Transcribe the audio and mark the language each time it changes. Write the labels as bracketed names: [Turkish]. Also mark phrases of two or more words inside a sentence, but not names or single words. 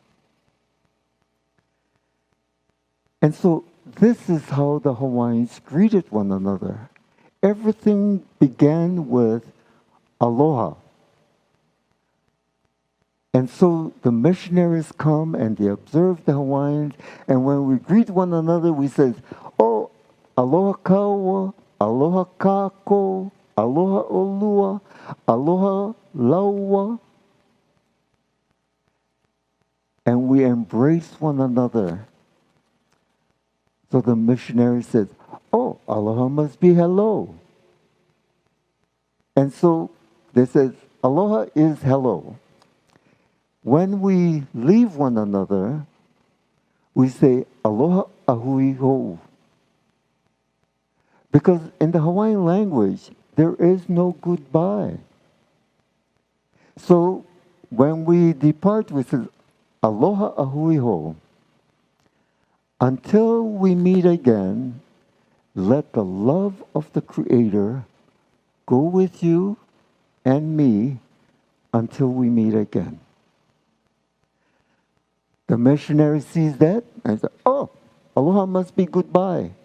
[English] And so this is how the Hawaiians greeted one another. Everything began with aloha. And so the missionaries come and they observe the Hawaiians, and when we greet one another, we say, [Hawaiian] oh, aloha kaua, aloha kako, aloha olua, aloha laua. [English] And we embrace one another. So the missionary says, oh, aloha must be hello. And so they says, aloha is hello. When we leave one another, we say, [Hawaiian] aloha ahui hou. [English] Because in the Hawaiian language, there is no goodbye. So when we depart, we say, [Hawaiian] aloha ahui hou. [English] Until we meet again, let the love of the Creator go with you and me until we meet again. The missionary sees that and says, oh, aloha must be goodbye.